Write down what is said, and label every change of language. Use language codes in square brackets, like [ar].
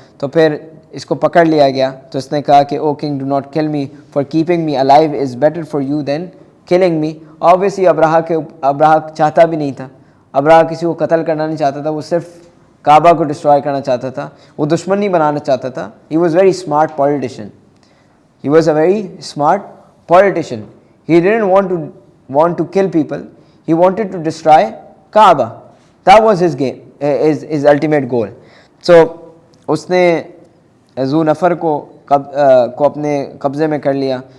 [ur] تو پھر اس کو پکڑ لیا گیا. تو اس نے کہا کہ [en] O king do not kill me, for keeping me alive is better for you than killing me. [ur] Obviously ابراہ چاہتا بھی نہیں تھا, ابراہ کسی کو قتل کرنا نہیں چاہتا تھا, وہ صرف کعبہ کو ڈسٹرائے کرنا چاہتا تھا, وہ دشمن نہیں بنانا چاہتا تھا. [en] He was very smart politician, he was a very smart politician. He didn't want to kill people, he wanted to destroy Kaaba. That was his game, his ultimate goal. [ur] So اس نے ذو نفر کو اپنے قبضے میں کر لیا.